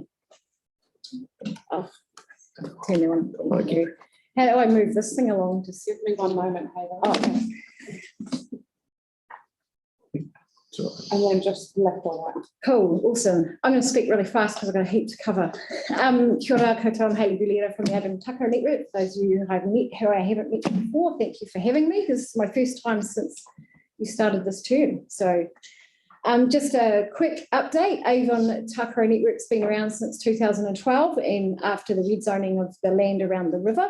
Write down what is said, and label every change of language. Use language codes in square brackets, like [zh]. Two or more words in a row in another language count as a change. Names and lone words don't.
[en] Oh, turn you on. Thank you. How do I move this thing along? Just give me one moment, Hayden. Oh, okay. And then just left or right. Cool, awesome. I'm going to speak really fast because I've got a heap to cover. [mi] Kia ora koutou, [en] I'm Hayley Bulera from the Avon Takaro Network. For those of you who I haven't met before, thank you for having me. This is my first time since you started this term. So just a quick update. Avon Takaro Network's been around since 2012 and after the rezoning of the land around the river.